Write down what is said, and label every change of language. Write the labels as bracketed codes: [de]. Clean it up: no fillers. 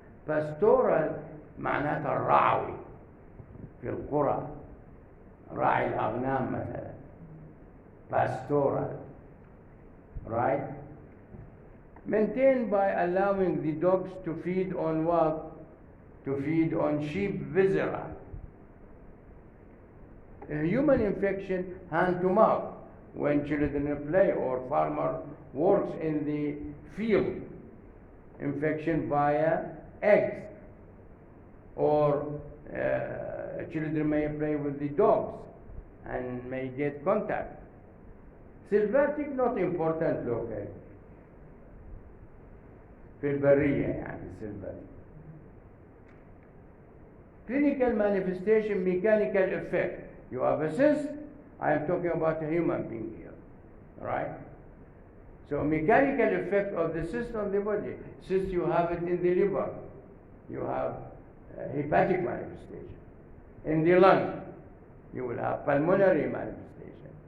[ar] pastoral معناتها الرعوي في القرى، راعي الأغنام مثلا، pastoral, right? [en] Maintained by allowing the dogs to feed on what? To feed on sheep viscera. A human infection hand to mouth when children play or farmer works in the field. Infection via eggs, or children may play with the dogs and may get contact. Sylvatic not important locally. [ar] في البرية يعني sylvatic. [en] Clinical manifestation, mechanical effect. You have a cyst, I am talking about a human being here, right? So mechanical effect of the cyst on the body. Cyst, you have it in the liver. You have hepatic manifestation. In the lung, you will have pulmonary manifestation.